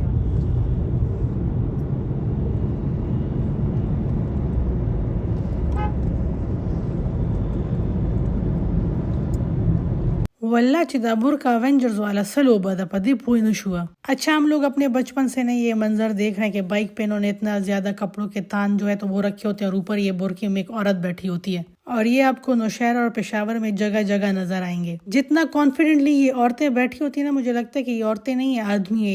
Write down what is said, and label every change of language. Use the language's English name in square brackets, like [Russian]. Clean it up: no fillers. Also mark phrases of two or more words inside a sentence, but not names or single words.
[Urdu] واللہ چې دا برکا اوینجرز والا سلو بدا پدی پوئی نشوا۔ اچھا، ہم لوگ اپنے بچپن سے نہیں یہ منظر دیکھ رہے ہیں کہ بائک پہ انہوں نے اتنا زیادہ کپڑوں کے تان جو ہے تو وہ رکھے ہوتے ہیں، اور اوپر یہ برقعے میں ایک عورت بیٹھی ہوتی ہے، اور یہ آپ کو نوشہرہ اور پشاور میں جگہ جگہ نظر آئیں گے۔ جتنا کانفیڈنٹلی یہ عورتیں بیٹھی ہوتی ہیں نا، مجھے لگتا ہے کہ یہ عورتیں نہیں ہیں، آدمی ہیں۔